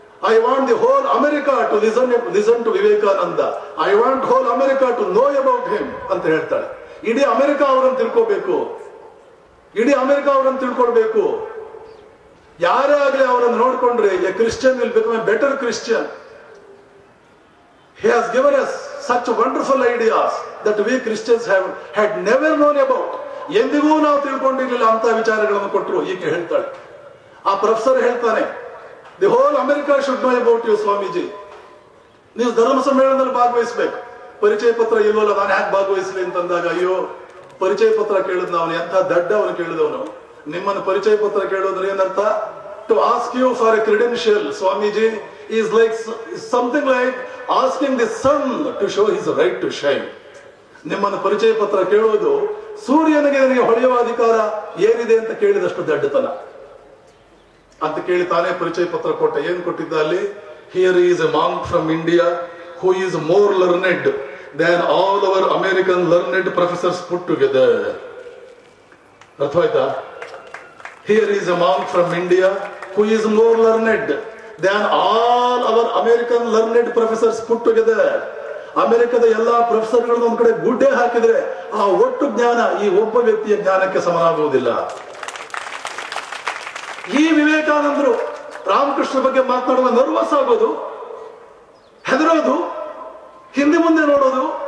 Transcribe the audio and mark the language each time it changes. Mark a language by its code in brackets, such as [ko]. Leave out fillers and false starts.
[en] I want the whole America to listen to Vivekananda, I want whole America to know about him [kn] ಅಂತ ಹೇಳ್ತಾಳೆ. ಇಡೀ America ಅವರನ್ನು ತಿಳ್ಕೋಬೇಕು, ಇಡೀ ಅಮೆರಿಕ ಅವರನ್ನು ತಿಳ್ಕೊಳ್ಬೇಕು. ಯಾರೇ ಆಗಲಿ ಅವರನ್ನು ನೋಡ್ಕೊಂಡ್ರೆ [en] A Christian will become a better Christian. He has given us such wonderful ideas that we Christians had never known about. [kn] ಎಂದಿಗೂ ನಾವು ತಿಳ್ಕೊಂಡಿರ್ಲಿಲ್ಲ ಅಂತ ವಿಚಾರಗಳನ್ನು ಕೊಟ್ಟರು. ಈಕೆ ಹೇಳ್ತಾಳೆ, ಆ ಪ್ರೊಫೆಸರ್ ಹೇಳ್ತಾನೆ, [en] The whole America should know about you Swamiji. [kn] ನೀವು ಧರ್ಮ ಸಮ್ಮೇಳನದಲ್ಲಿ ಭಾಗವಹಿಸಬೇಕು. ಪರಿಚಯ ಪತ್ರ ಇಲ್ವಲ್ಲ, ನಾನು ಯಾಕೆ ಭಾಗವಹಿಸಲಿ ಅಂತಂದಾಗ, ಅಯ್ಯೋ ಪರಿಚಯ ಪತ್ರ ಕೇಳಿದ್ ಅವನು ಎಂಥ ದಡ್ಡ ಅವನು ಕೇಳಿದವನು. ನಿಮ್ಮನ್ನು ಪರಿಚಯ ಪತ್ರ ಕೇಳೋದ್ರೆ ಏನರ್ಥ? [en] To ask you for a credential Swamiji is like something like asking the sun to show his right to shine. [kn] ನಿಮ್ಮನ್ನು ಪರಿಚಯ ಪತ್ರ ಕೇಳೋದು ಸೂರ್ಯನಿಗೆ ನನಗೆ ಹೊಳೆಯುವ ಅಧಿಕಾರ ಏನಿದೆ ಅಂತ ಕೇಳಿದಷ್ಟು ದಡ್ಡತನ ಅಂತ ಕೇಳಿ ತಾನೇ ಪರಿಚಯ ಪತ್ರ ಕೊಟ್ಟ. ಏನ್ ಕೊಟ್ಟಿದ್ದ ಅಲ್ಲಿ? [en] Here is a monk from India who is more learned than all our American learned professors put together. [kn] ಅರ್ಥವಾಯ್ತಾ? [en] Here is a monk from India who is more learned than all our American learned professors put together. [kn] ಅಮೆರಿಕದ ಎಲ್ಲಾ ಪ್ರೊಫೆಸರ್ಗಳನ್ನು ಒಂದ್ ಕಡೆ ಗುಡ್ಡೆ ಹಾಕಿದ್ರೆ ಆ ಒಟ್ಟು ಜ್ಞಾನ ಈ ಒಬ್ಬ ವ್ಯಕ್ತಿಯ ಜ್ಞಾನಕ್ಕೆ ಸಮನಾಗುವುದಿಲ್ಲ. ಈ ವಿವೇಕಾನಂದರು ರಾಮಕೃಷ್ಣ ಬಗ್ಗೆ ಮಾತನಾಡುವ ನರ್ವಸ್ ಆಗೋದು, ಹೆದರೋದು, ಹಿಂದೆ ಮುಂದೆ ನೋಡೋದು.